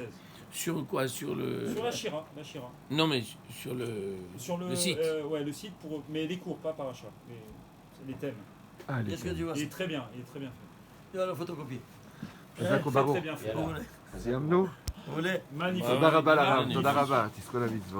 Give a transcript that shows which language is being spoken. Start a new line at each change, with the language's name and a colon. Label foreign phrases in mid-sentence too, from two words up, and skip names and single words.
French: Sur quoi? Sur le. Sur la Shira. Non, mais sur le. Sur le site. Ouais, le site, mais les cours, pas par achat. Les thèmes. Allez, Est-ce que tu vois Il ça? est très bien fait. Tu vas la photocopier. Très bien fait. Et alors
Hebrew: סיימנו?
French: Vous voulez? Magnifique.
Hebrew: תודה רבה לרב, אני- תודה רבה, תזכו למצוות.